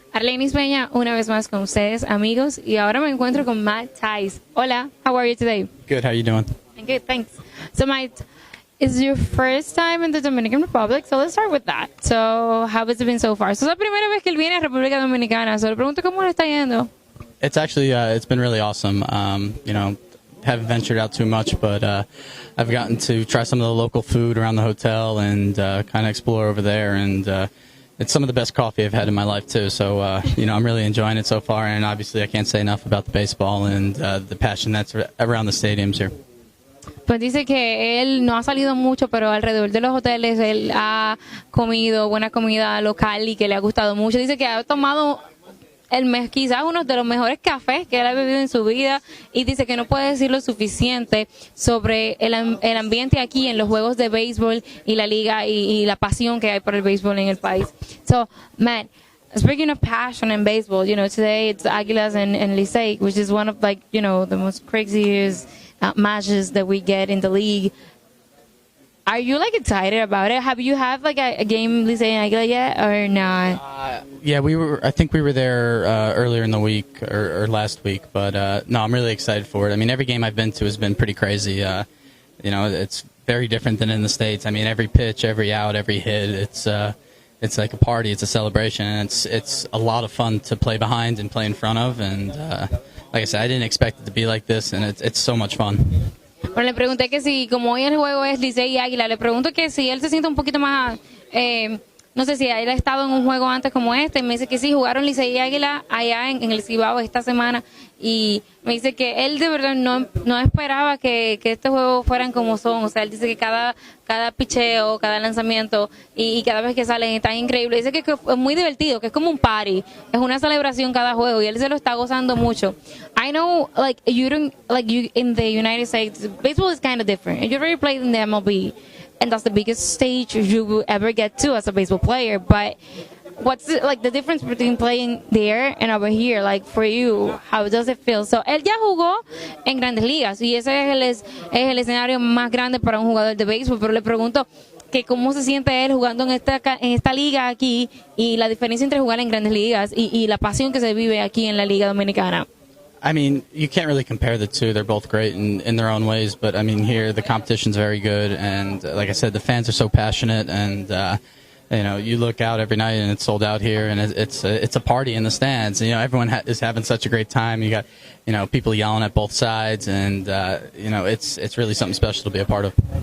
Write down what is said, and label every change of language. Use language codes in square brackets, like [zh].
[es] Arlenis Peña, una vez más con ustedes, amigos, y ahora me encuentro con Matt Tice. [en] Hola, how are you today? Good, how you doing? I'm good, thanks. So, Matt, it's your first time in the Dominican Republic, so let's start with that. So, how has it been so far? [es] So, es la primera vez que él viene a República Dominicana, so le pregunto cómo le está yendo. [en] It's actually, it's been really awesome. Haven't ventured out too much, but I've gotten to try some of the local food around the hotel and kind of explore over there, and it's some of the best coffee I've had in my life too. So I'm really enjoying it so far, and obviously I can't say enough about the baseball and the passion that's around the stadiums here. [es] Pues dice que él no ha salido mucho, pero alrededor de los hoteles él ha comido buena comida local y que le ha gustado mucho. Dice que ha tomado quizás uno de los mejores cafés que él ha bebido en su vida, y dice que no puede decir lo suficiente sobre el ambiente aquí en los juegos de béisbol y la liga y la pasión que hay por el béisbol en el país. [en] So, man, speaking of passion in baseball, today it's Águilas and Licey, which is one of the most craziest matches that we get in the league. Are you excited about it? Have you had a game Licey and Águila yet or not? Yeah, I think we were there earlier in the week or last week, but no, I'm really excited for it. I mean, every game I've been to has been pretty crazy. It's very different than in the States. I mean, every pitch, every out, every hit, it's like a party, it's a celebration, and it's a lot of fun to play behind and play in front of. And like I said, I didn't expect it to be like this, and it's so much fun. [es] Bueno, le pregunté que si, como hoy el juego es Licey y Águila, le pregunto que si él se siente un poquito más, no sé si él ha estado en un juego antes como este. Me dice que sí, jugaron Licey y Águila allá en el Cibao esta semana, y me dice que él de verdad no esperaba que estos juegos fueran como son. O sea, él dice que cada picheo, cada lanzamiento y cada vez que salen está increíble. Dice que es muy divertido, que es como un party, es una celebración cada juego, y él se lo está gozando mucho. [en] I know, you in the United States, baseball is kind of different. You already played in the MLB, and that's the biggest stage you will ever get to as a baseball player. But what's the difference between playing there and over here? For you, how does it feel? [es] So, él ya jugó en Grandes Ligas, y ese es el escenario más grande para un jugador de béisbol, pero le pregunto que cómo se siente él jugando en esta liga aquí, y la diferencia entre jugar en Grandes Ligas y la pasión que se vive aquí en la Liga Dominicana. [en] I mean, you can't really compare the two. They're both great in their own ways, but I mean, here the competition's very good, and like I said, the fans are so passionate, and you look out every night and it's sold out here, and it's a party in the stands. Everyone is having such a great time. You got people yelling at both sides, and it's really something special to be a part of.